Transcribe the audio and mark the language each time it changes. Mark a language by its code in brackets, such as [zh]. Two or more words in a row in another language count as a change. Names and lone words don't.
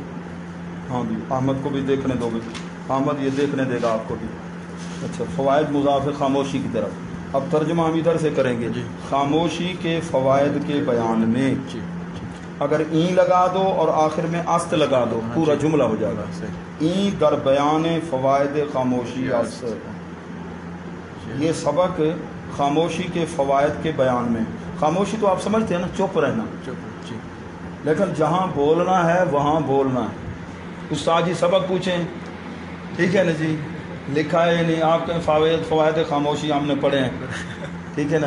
[ur] ہاں جی، احمد کو بھی دیکھنے دو بھائی. احمد یہ دیکھنے دے گا آپ کو بھی. اچھا، فوائد مضاف ہے خاموشی کی طرف. اب ترجمہ ہم ادھر سے کریں گے. خاموشی کے فوائد کے بیان میں اگر این لگا دو اور آخر میں است لگا دو پورا جملہ ہو جائے گا. [fa] این در بیان فوائد خاموشی است. [ur] یہ سبق خاموشی کے فوائد کے بیان میں. خاموشی تو آپ سمجھتے ہیں نا، چپ رہنا. لیکن جہاں بولنا ہے وہاں بولنا ہے. استاد جی سبق پوچھیں، ٹھیک ہے نا جی، لکھا ہے نہیں آپ کے فوائد خاموشی ہم نے پڑھے ہیں، ٹھیک ہے نا.